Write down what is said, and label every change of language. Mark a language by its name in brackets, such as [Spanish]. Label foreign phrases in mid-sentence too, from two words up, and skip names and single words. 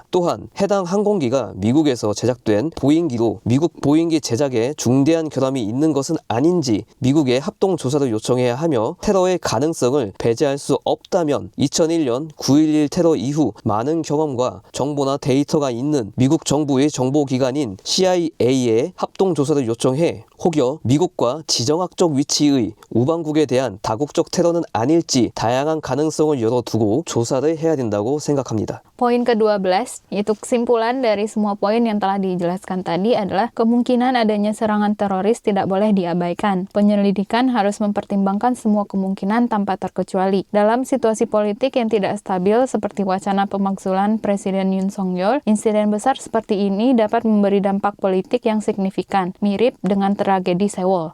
[Korean] 또한 해당 항공기가 미국에서 제작된 보잉기로 미국 보잉기 제작에 중대한 결함이 있는 것은 아닌지 미국에 합동조사를 요청해야 하며 테러의 가능성을 배제할 수 없다면 2001년 9.11 테러 이후 많은 경험과 정보나 데이터가 있는 미국 정부의 정보기관인 CIA에 합동조사를 요청해 혹여 미국과 지정학적 위치의 우방국에 대한 다국적 테러는 아닐지 다양한 가능성을 열어두고 조사를 해야 된다고 생각합니다. [Indonesian] Poin ke-12, yaitu kesimpulan dari semua poin yang telah dijelaskan tadi adalah kemungkinan adanya serangan teroris tidak boleh diabaikan. Penyelidikan harus mempertimbangkan semua kemungkinan tanpa terkecuali. Dalam situasi politik yang tidak stabil seperti wacana pemakzulan Presiden Yoon Song-yeol, insiden besar seperti ini dapat memberi dampak politik yang signifikan, mirip dengan tragedi Sewol.